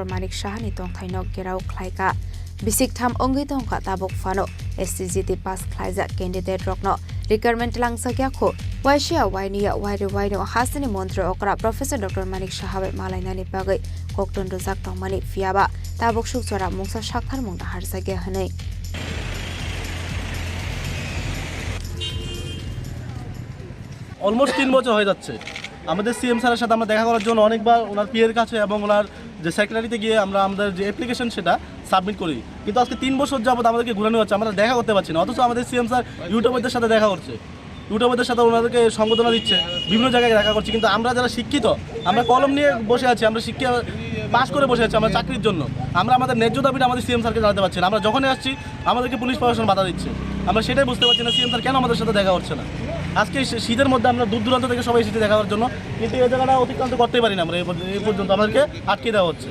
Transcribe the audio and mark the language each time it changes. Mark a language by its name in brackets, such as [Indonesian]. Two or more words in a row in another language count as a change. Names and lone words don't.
[Kok Borok] Manik Shahani Tong Thaino Gerau Khlaika Bisik Tham Ongi Tongka Tabok Fano STGT Pass Khlajak Candidate Rock No Requirement Langsakya Kho Waishia Wainia Waino Hasini Montri Okra Professor Dr. Manik Shahabe Malainani Bagai Kokton Rozak Tongmani Fiaba Tabok Shukchora Mungsa Shakhar Mungda Harsage Hanei [Bangla] অলমোস্ট 3 বছর হয়ে যাচ্ছে আমাদের [English] CM sir [Bangla] সাথে আমরা দেখা করার জন্য অনেকবার ওনার পিএর কাছে এবং ওনার যে সেক্রেটারিতে গিয়ে আমরা আমাদের যে অ্যাপ্লিকেশন সেটা সাবমিট করি কিন্তু আজকে 3 বছর যাবত আমাদেরকে ঘুরানো হচ্ছে আমরা দেখা করতে পারছি না অথচ আমাদের [English] CM sir [Bangla] ইউটিউবারদের সাথে দেখা করছে ইউটিউবারদের সাথে ওনাদেরকে সংবর্ধনা দিচ্ছে বিভিন্ন জায়গায় দেখা করছে কিন্তু আমরা যারা শিক্ষিত আমরা কলম নিয়ে বসে আছি আমরা শিক্ষা পাস করে বসে আছি আমরা চাকরির জন্য আমরা আমাদের ন্যায্য দাবিটা আমাদের [English] CM sir [Bangla] জানাতে পারছি না আমরা যখনই আসছি আমাদেরকে পুলিশ প্রশাসন বাধা দিচ্ছে আমরা সেটাই বুঝতে পারছি না [English] CM sir [Bangla] কেন আমাদের সাথে দেখা হচ্ছে না আজকে শীতের মধ্যে আমরা দূর দূরান্ত থেকে সবাই এসেছি দেখা করার জন্য কিন্তু এই জায়গাটা অতিক্রান্ত করতেই পারি না আমরা এই পর্যন্ত আমাদেরকে আটকে দেওয়া হচ্ছে